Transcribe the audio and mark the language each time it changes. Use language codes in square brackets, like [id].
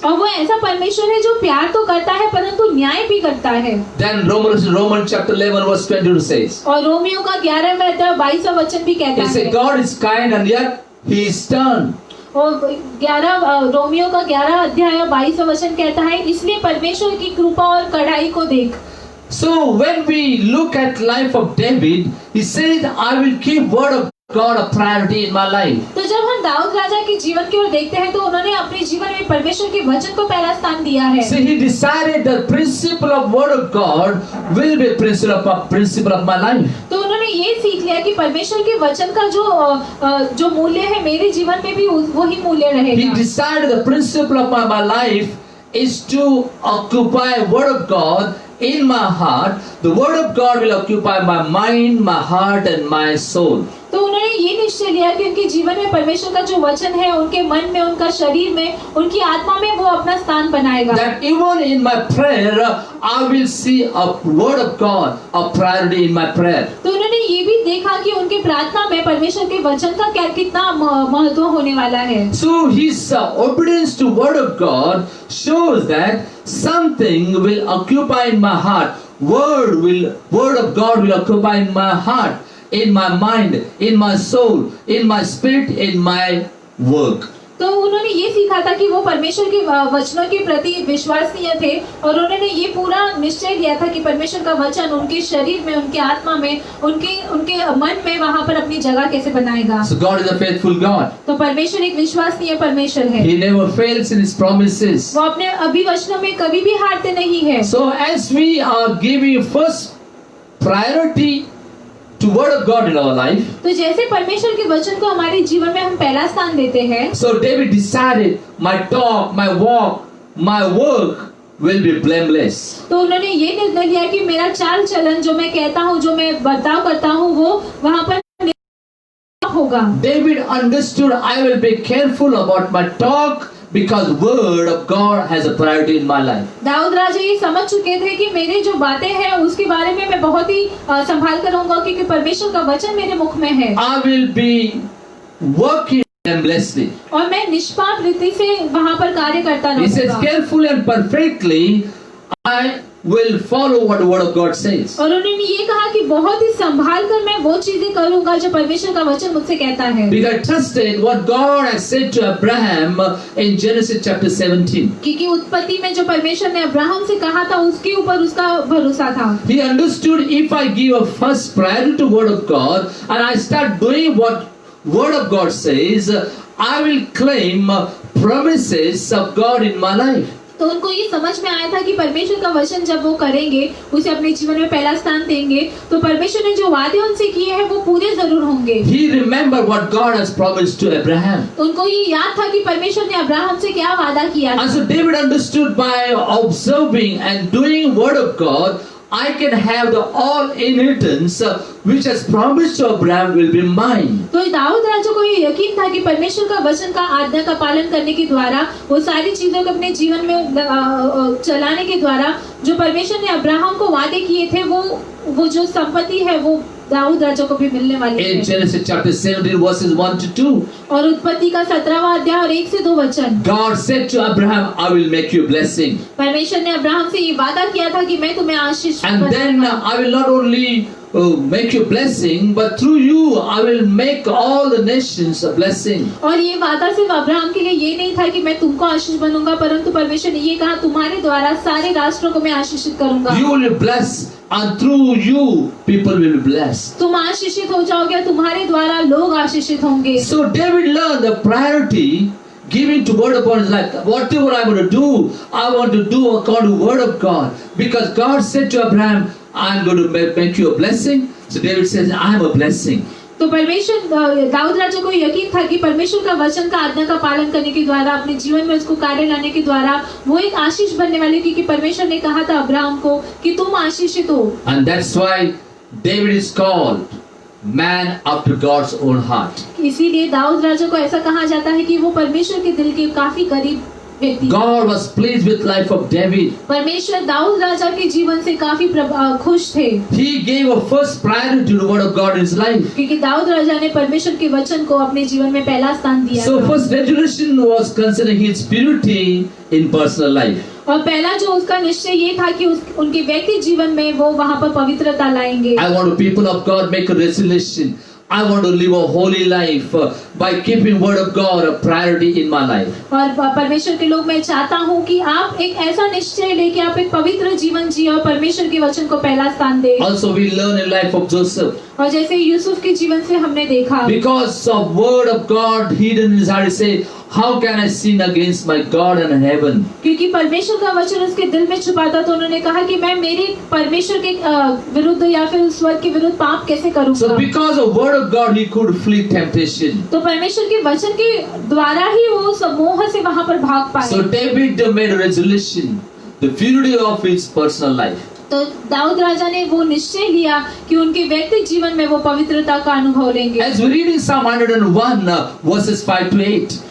[hi] और वो ऐसा परमेश्वर है जो प्यार तो करता है परंतु न्याय भी करता है। [en] Then Romans chapter 11 verse 22 says. [hi] और रोमियो का 11वां अध्याय 22वां वचन भी कहता [en] He [hi] है। [en] said God is kind and yet he is stern. [hi] और रोमियो का 11 अध्याय 22वां वचन कहता है, इसलिए परमेश्वर की कृपा और कड़ाई को देख। [en] So when we look at life of David, he said, I will keep word of God a priority in my life. [hi] तो जब हम दाऊद राजा के जीवन की ओर देखते हैं तो उन्होंने अपने जीवन में परमेश्वर के वचन को पहला स्थान दिया है। [en] See, he decided the principle of word of God will be principle of my life. [hi] तो उन्होंने ये सीख लिया कि परमेश्वर के वचन का जो मूल्य है मेरे जीवन में भी वही मूल्य रहेगा। [en] decided the principle of my life is to occupy word of God in my heart. The word of God will occupy my mind, my heart and my soul. [hi] तो उन्होंने ये निश्चय लिया कि उनके जीवन में परमेश्वर का जो वचन है उनके मन में, उनका शरीर में, उनकी आत्मा में वो अपना स्थान बनाएगा। [en] That even in my prayer, I will see a word of God, a priority in my prayer. [hi] तो उन्होंने ये भी देखा कि उनके प्रार्थना में परमेश्वर के वचन का कितना महत्व होने वाला है। [en] So his obedience to word of God shows that something will occupy in my heart. Word of God will occupy in my heart, in my mind, in my soul, in my spirit, in my work. [hi] तो उन्होंने ये सीखा था कि वो परमेश्वर के वचनों के प्रति विश्वसनीय थे और उन्होंने ये पूरा निश्चय लिया था कि परमेश्वर का वचन उनके शरीर में, उनके आत्मा में, उनके मन में वहाँ पर अपनी जगह कैसे बनाएगा। [en] So God is a faithful God. [hi] तो परमेश्वर एक विश्वसनीय परमेश्वर है। [en] He never fails in his promises. [hi] वो अपने अभिवचनों में कभी भी हारते नहीं है। [en] So as we are giving first priority to word of God in our life, [hi] तो जैसे परमेश्वर के वचन को हमारे जीवन में हम पहला स्थान देते हैं, [en] so David decided my talk, my walk, my work will be blameless. [hi] तो उन्होंने ये निर्णय लिया कि मेरा चाल चलन, जो मैं कहता हूँ, जो मैं बर्ताव करता हूँ, वो वहाँ पर होगा। [en] David understood I will be careful about my talk because word of God has a priority in my life. [hi] Dawood राजा ये समझ चुके थे कि मेरी जो बातें हैं उसके बारे में मैं बहुत ही संभाल कर रहूंगा क्योंकि परमेश्वर का वचन मेरे मुख में है। [en] I will be working blamelessly. [hi] और मैं निष्पाप रीति से वहाँ पर कार्य करता [en] He says [hi] रहूंगा। [en] carefully and perfectly I will follow what the word of God says. [hi] और उन्होंने ये कहा कि बहुत ही संभाल कर मैं वो चीजें करूंगा जो परमेश्वर का वचन मुझसे कहता है। [en] Because I trusted what God has said to Abraham in Genesis chapter 17. [hi] क्योंकि उत्पत्ति में जो परमेश्वर ने अब्राहम से कहा था उसके ऊपर उसका भरोसा था। [en] He understood if I give a first priority to word of God and I start doing what word of God says, I will claim promises of God in my life. [hi] तो उनको ये समझ में आया था कि परमेश्वर का वचन जब वो करेंगे, उसे अपने जीवन में पहला स्थान देंगे, तो परमेश्वर ने जो वादे उनसे किए हैं वो पूरे जरूर होंगे। [en] He remembered what God has promised to Abraham. [hi] उनको ये याद था कि परमेश्वर ने अब्राहम से क्या वादा किया था। [en] And so David understood by observing and doing word of God, I can have the all inheritance which has promised to Abraham will be mine. [hi] तो दाऊद राजा को ये यकीन था कि परमेश्वर का वचन का आज्ञा का पालन करने के द्वारा, वो सारी चीजों को अपने जीवन में चलाने के द्वारा जो परमेश्वर ने अब्राहम को वादे किए थे वो जो संपत्ति है वो दाऊद राजा को भी मिलने वाली है। [en] In Genesis chapter 17 verses 1 to 2. [hi] और उत्पत्ति का 17वां अध्याय और 1 से 2 वचन। [en] God said to Abraham, I will make you a blessing. [hi] परमेश्वर ने अब्राहम से ये वादा किया था कि मैं तुम्हें आशीष [en] And then I will not only make you a blessing, but through you I will make all the nations a blessing. [hi] और ये वादा सिर्फ अब्राहम के लिए ये नहीं था कि मैं तुमको आशीष बनूंगा, परंतु परमेश्वर ने ये कहा तुम्हारे द्वारा सारे राष्ट्रों को मैं आशीषित करूंगा। [en] You will be blessed and through you people will be blessed. [hi] तुम आशीषित हो जाओगे, तुम्हारे द्वारा लोग आशीषित होंगे। [en] So David learned the priority giving to word of God is like whatever I want to do, I want to do according to word of God. Because God said to Abraham, I am going to make you a blessing. So David says, I am a blessing. [hi] तो परमेश्वर दाऊद राजा को यकीन था कि परमेश्वर का वचन का आज्ञा का पालन करने के द्वारा, अपने जीवन में उसको कार्य लाने के द्वारा वो एक आशीष बनने वाली, क्योंकि परमेश्वर ने कहा था अब्राहम को कि तुम आशीषित हो। [en] And that's why David is called man after God's own heart. [hi] इसीलिए दाऊद राजा को ऐसा कहा जाता है कि वो परमेश्वर के दिल के काफी करीब व्यक्ति। [en] God was pleased with life of David. [hi] परमेश्वर दाऊद राजा के जीवन से काफी खुश थे। [en] He gave a first priority to the word of God in his life. [hi] क्योंकि दाऊद राजा ने परमेश्वर के वचन को अपने जीवन में पहला स्थान दिया। [en] So first resolution was concerning his purity in personal life. [hi] और पहला जो उसका निश्चय ये था कि उनके व्यक्ति जीवन में वो वहाँ पर पवित्रता लाएंगे। [en] I want people of God make a resolution. I want to live a holy life by keeping word of God a priority in my life. [hi] और परमेश्वर के लोग, मैं चाहता हूँ कि आप एक ऐसा निश्चय लेके आप एक पवित्र जीवन जिए और परमेश्वर के वचन को पहला स्थान दें। [en] Also we learn in life of Joseph. [hi] और जैसे यूसुफ के जीवन से हमने देखा, [en] Because of word of God hidden in his heart, he say, how can I sin against my God and heaven? [hi] क्योंकि परमेश्वर का वचन उसके दिल में छुपा था, तो उन्होंने कहा कि मैं मेरे परमेश्वर के विरुद्ध या फिर उस वर्ग के विरुद्ध पाप कैसे [en] So [hi] करूंगा। [en] because of word of God he could flee temptation. [hi] तो परमेश्वर के वचन के द्वारा ही वो समूह से वहां पर भाग पाए। [en] So David made a resolution, the purity of his personal life. [hi] तो दाऊद राजा ने वो निश्चय लिया कि उनके व्यक्तिगत जीवन में वो पवित्रता का अनुभव लेंगे। [en] As we read in Psalm 101 verses 5 to 8,